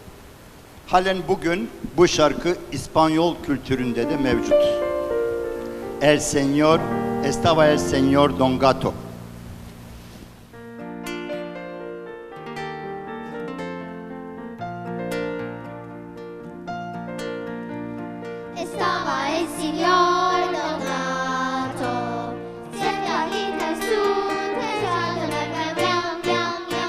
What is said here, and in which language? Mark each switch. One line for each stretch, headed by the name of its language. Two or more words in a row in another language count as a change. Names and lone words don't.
Turkish: Halen bugün bu şarkı İspanyol kültüründe de mevcut.
Spanish: Estaba el señor Don Gato. Estaba el señor Don Gato, sentadito en su tejado, miau, miau, miau, miau,